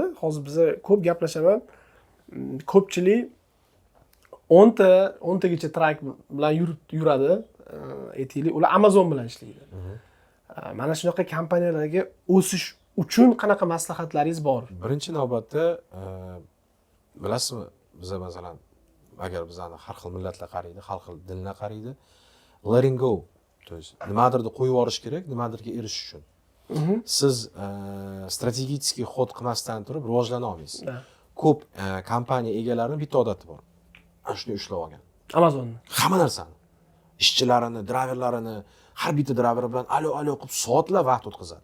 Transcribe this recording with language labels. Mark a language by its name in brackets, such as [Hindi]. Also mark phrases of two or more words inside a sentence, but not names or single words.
[Uzbek] Hozir biz ko'p gaplashaman. Ko'pchilik 10 tagacha trak bilan yuradi. Aytaylik, ular Amazon bilan ishlaydi. Mana shunaqa kompaniyalarga o'sish uchun qanaqa maslahatlaringiz bor? Birinchi navbatda bilasizmi, biz masalan agar bizani har xil millatlar qaraydi, har xil dinlar qaraydi, [English] letting go, [Russian] то есть [Uzbek] nimadirni qo'yib yuborish kerak, nimadirga erishish uchun. Siz strategik xod qilmasdan turib rivojlana olmaysiz. Ko'p kompaniya egalarining bitta odati bor. Ana shuni ushlab olgan. Amazonni. Hamma narsani, ishchilarini, driverlarini, har bitta driver bilan alo qilib soatlab vaqt o'tkazadi.